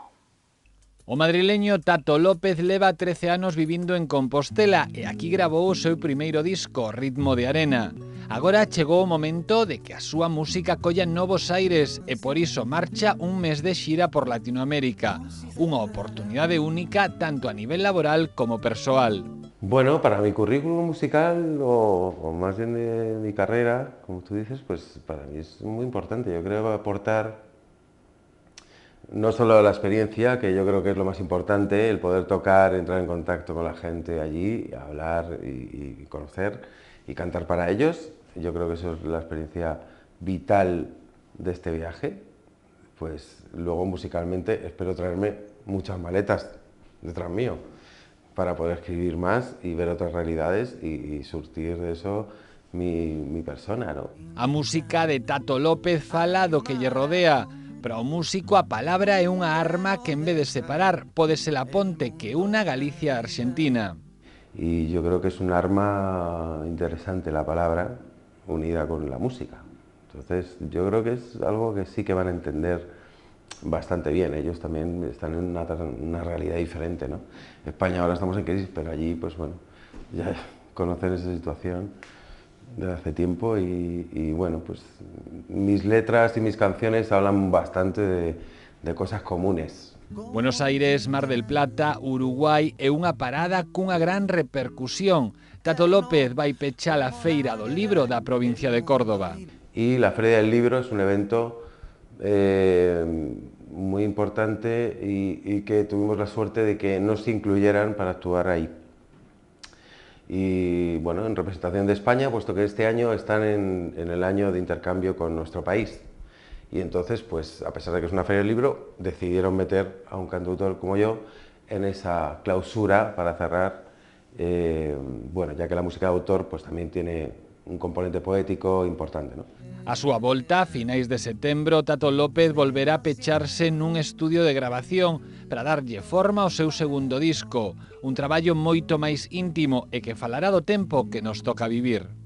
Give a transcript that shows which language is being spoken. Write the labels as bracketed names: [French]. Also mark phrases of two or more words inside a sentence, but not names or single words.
[Galician] O madrileño Tato López leva 13 anos vivindo en Compostela e aquí gravou o seu primeiro disco, Ritmo de Arena. Agora chegou o momento de que a súa música colla novos aires e por iso marcha un mes de xira por Latinoamérica. Unha oportunidade única tanto a nivel laboral como persoal. [Spanish] Bueno, para mi currículum musical o más bien de mi carrera, como tú dices, pues para mí es muy importante. Yo creo aportar no solo la experiencia, que yo creo que es lo más importante, el poder tocar, entrar en contacto con la gente allí, hablar y conocer, y cantar para ellos. Yo creo que eso es la experiencia vital de este viaje. Pues luego musicalmente espero traerme muchas maletas detrás mío para poder escribir más y ver otras realidades y surtir de eso mi persona, ¿no? [Galician] A música de Tato López fala do que lle rodea. Para o músico a palabra é unha arma que en vez de separar pode ser a ponte que una Galicia a Argentina. [Spanish] Y yo creo que es un arma interesante la palabra unida con la música. Entonces yo creo que es algo que sí que van a entender bastante bien. Ellos también están en una realidad diferente, ¿no? España ahora estamos en crisis, pero allí pues bueno, ya conocen esa situación de hace tiempo y bueno, pues mis letras y mis canciones hablan bastante de cosas comunes. [Galician] Buenos Aires, Mar del Plata, Uruguai é unha parada cunha gran repercusión. Tato López vai pechar a Feira do Libro da provincia de Córdoba. [Spanish] Y la Feria del Libro es un evento muy importante y que tuvimos la suerte de que nos incluyeran para actuar ahí. Y bueno, en representación de España, puesto que este año están en el año de intercambio con nuestro país. Y entonces, pues a pesar de que es una feria del libro, decidieron meter a un cantautor como yo en esa clausura para cerrar, bueno, ya que la música de autor pues también tiene un componente poético importante, ¿no? [Galician] A súa volta, a finais de setembro, Tato López volverá a pecharse nun estudio de grabación para darlle forma ao seu segundo disco, un traballo moito máis íntimo e que falará do tempo que nos toca vivir.